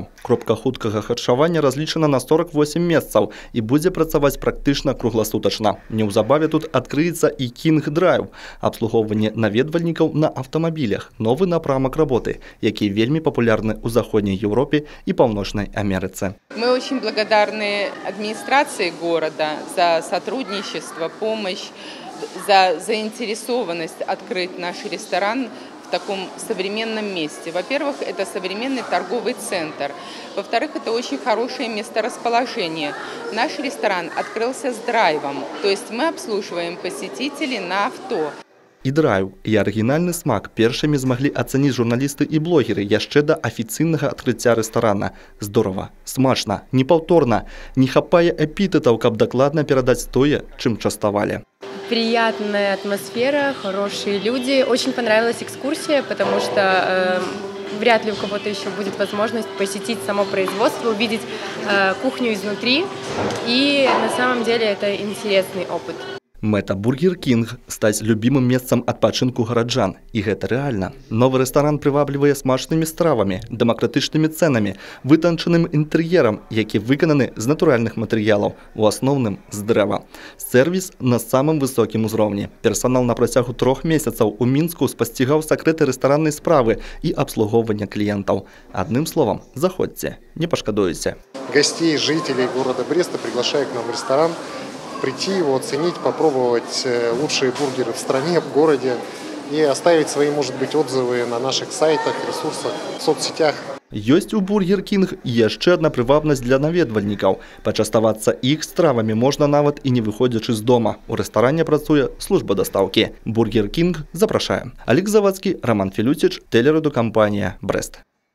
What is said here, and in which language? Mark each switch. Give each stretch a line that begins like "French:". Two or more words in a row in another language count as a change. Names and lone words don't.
Belarusian: Кропка хуткага харчавання разлічана на 48 месцаў і будзе працаваць практычна кругласутачна. Неўзабаве тут адкрыецца і Кинг Драйв – абслугоўванне наведвальнікаў на аўтамабілях, новы напрамак работы, які вельмі папулярны ў Заходняй Европе і Паўночнай Амерыцы.
Russian: Мы очень благодарны администрации города за сотрудничество, помощь, за заинтересованность открыть наш ресторан в таком современном месте. Во-первых, это современный торговый центр. Во-вторых, это очень хорошее месторасположение. Наш ресторан открылся с драйвом, то есть мы обслуживаем посетителей на авто.
Belarusian: І драйв, і арыгінальны смак першымі змаглі ацаніць журналісты і блогеры яшчэ да афіцыйнага адкрыцця рэстарана. Здорава, смачна, непаўторна, не хапае эпітэтаў, каб дакладна перадаць тое, чым частавалі.
Russian: Приятная атмосфера, хорошие люди. Очень понравилась экскурсия, потому что вряд ли у кого-то еще будет возможность посетить само производство, увидеть кухню изнутри. И на самом деле это интересный опыт.
Belarusian: Мэта «Бургер Кинг» – стаць любімым месцам адпачынку гараджан. І гэта рэальна. Новы рэстаран прываблівае смачнымі стравамі, дэмакратычнымі цэнамі, вытанчаным інтэр'ерам, які выкананы з натуральных матэрыялаў, у асноўным з дрэва. Сэрвіс на самым высокім узроўні. Персанал на працягу 3 месяцаў у Мінску спасцігаў сакрэты рэстараннай справы і абслугоўвання кліентаў. Адным словам, заходзьце, не пашкадуеце.
Russian: Гостей, жителей города Бреста приглашаю к нам в ресторан. Прийти его оценить, попробовать лучшие бургеры в стране, в городе и оставить свои, может быть, отзывы на наших сайтах, ресурсах, в соцсетях.
Belarusian: Ёсць у «Бургер Кинг» яшчэ адна прывабнасць для наведвальнікаў. Пачаставацца іх стравамі можна нават і не выходзячы з дома. У рэстаране працуе служба дастаўкі. «Бургер Кинг» запрашае.
Russian: Алексей Завадскі, Роман Филютич, телерадиокомпания «Брест».